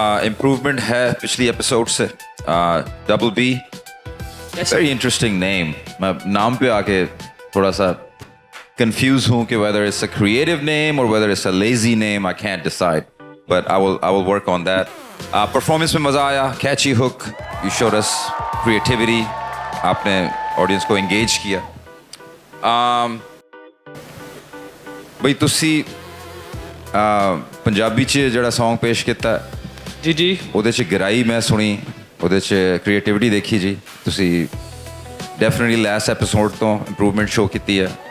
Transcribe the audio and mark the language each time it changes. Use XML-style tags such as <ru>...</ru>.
<hi>Improvement है पिछली episode से.</hi> <en>Double B. Very interesting name.</en> <hi>मैं नाम पे आके थोड़ा सा confused हूँ कि</hi> <en>whether it's a creative name or whether it's a lazy name. I can't decide. But I will work on that.</en> <hi>Performance में मजा आया.</hi> <en>Catchy hook. You showed us creativity.</en> <hi>आपने ऑडियंस को engage किया.</hi> <pa>ਬਈ ਤੁਸੀਂ ਪੰਜਾਬੀ 'ਚ ਜਿਹੜਾ Song ਪੇਸ਼ ਕੀਤਾ ਜੀ ਉਹਦੇ 'ਚ ਗਹਿਰਾਈ ਮੈਂ ਸੁਣੀ, ਉਹਦੇ 'ਚ ਕ੍ਰੀਏਟਿਵਿਟੀ ਦੇਖੀ ਜੀ. ਤੁਸੀਂ ਡੈਫੀਨਿਟਲੀ ਲਾਸਟ ਐਪੀਸੋਡ ਤੋਂ ਇੰਪਰੂਵਮੈਂਟ ਸ਼ੋ ਕੀਤੀ ਹੈ.</pa>